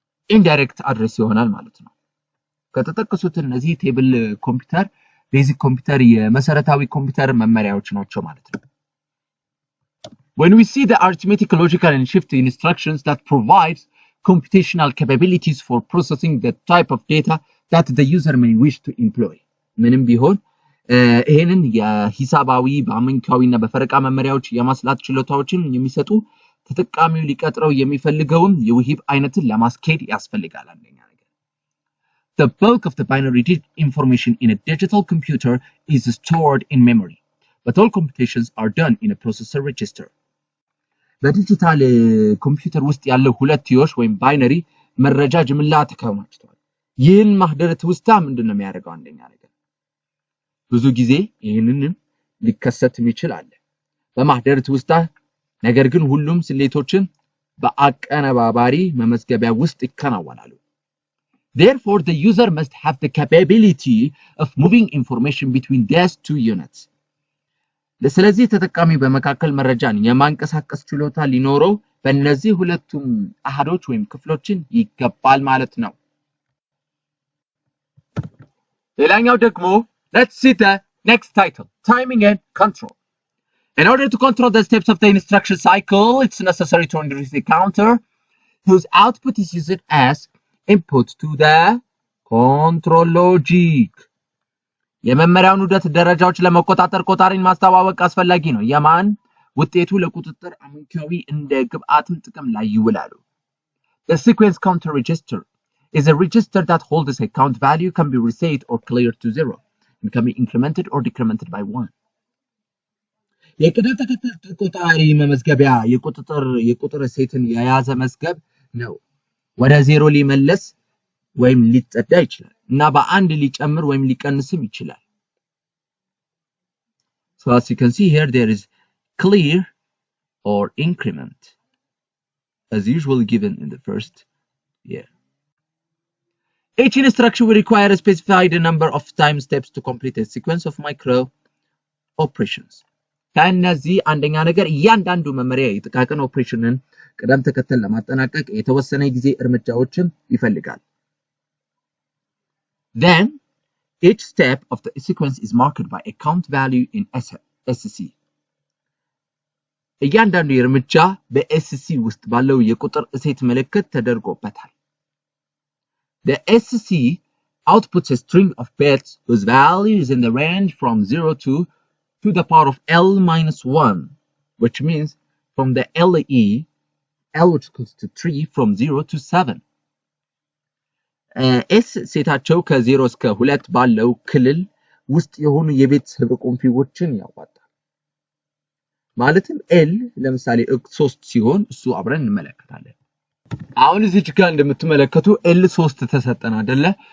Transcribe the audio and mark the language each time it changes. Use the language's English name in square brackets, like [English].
[Amharic] ኢንዳይሬክት አድሬስ ይሆናል ማለት ነው። [English] ከተጠቀሱት እነዚህ ቴብል ኮምፒውተር ቤዚክ ኮምፒውተር የመሰረታዊ ኮምፒውተር መመሪያዎች ናቸው ማለት ነው። When we see the arithmetic, logical and shift instructions that provides computational capabilities for processing the type of data that the user may wish to employ. [Amharic] ምንም ቢሆን ይሄንን የሂሳባዊ በአመንካዊና በፈረቃ መመሪያዎች የማስላት ችሎታዎችን የሚሰጡ ተጠቃሚው ሊቀጥረው የሚፈልገውን የውሂብ አይነትን ለማስኬድ ያስፈልጋል። አንደኛ ነገር [English] The bulk of the binary information in a digital computer is stored in memory, but all computations are done in a processor register. [Amharic] በዲጂታል ኮምፒውተር ውስጥ ያለው ሁለትዮሽ ወይም ባይነሪ መረጃ ጅምላ ተከማችቷል። ይህን ማህደረ ትውስታ ምንድነው የሚያደርገው? አንደኛ ነገር ብዙ ጊዜ ይህንን ሊከሰት ይችላል በማህደረ ትውስታ። ነገር ግን ሁሉም ስሌቶችን በአቀነባባሪ መመዝገቢያ ውስጥ ይከናወናሉ። [English] Therefore, the user must have the capability of moving information between these two units. [Amharic] ስለዚህ ተጠቃሚ በመካከል መረጃን የማንቀሳቀስ ችሎታ ሊኖረው በእነዚህ ሁለቱም አሃዶች ወይም ክፍሎችን ይገባል ማለት ነው። ሌላኛው ደግሞ [English] let's see the next title, timing and control. In order to control the steps of the instruction cycle, it's necessary to introduce a counter whose output is used as input to the control logic. [Amharic] የመመሪያውን ውደት ደረጃዎች ለመቆጣጠር ቆጣሪን ማስተዋወቅ አስፈላጊ ነው። የማን ውጤቱ ለቁጥጥር አመንኪያዊ እንደ ግብአትም ጥቅም ላይ ይውላሉ። [English] The sequence counter register is a register that holds a count value can be reset or cleared to 0. and can be incremented or decremented by 1. [Amharic] የቅደም ተከተል ቆጣሪ መመዝገቢያ የቁጥር ሴትን የያዘ መዝገብ ነው። ወደ 0 ሊመለስ ወይም ሊጸዳ ይችላል እና በአንድ ሊጨምር ወይም ሊቀንስም ይችላል። [English] So as you can see here, there is clear or increment as usually given in the first year. Each instruction will require a specified number of time steps to complete a sequence of micro operations. [Amharic] ከነዚህ አንደኛ ነገር እያንዳንዱ መመሪያ የጥቃቅን ኦፕሬሽንን ቅደም ተከተል ለማጠናቀቅ የተወሰነ ጊዜ እርምጃዎችን ይፈልጋል። [English] Then each step of the sequence is marked by a count value in SC. [Amharic] እያንዳንዱ እርምጃ በSC ውስጥ ባለው የቁጥር እሴት ምልክት ተደርጎበታል። [English] The SC outputs a string of bits whose value is in the range from 0 to the power of L minus 1, which means from the LE, L which equals to 3 from 0 to 7. [Amharic] S ሴታቸው ከ0 እስከ 2 ባለው ክልል ውስጥ የሆኑ የቤተሰብ ቁንፊዎችን ያዋጣል። ማለትም L ለምሳሌ 3 ሲሆን እሱ አብረን እንመለከታለን። አሁን እዚህ ጋር እንደምትመለከቱ L 3 ተሰጠን አይደለ?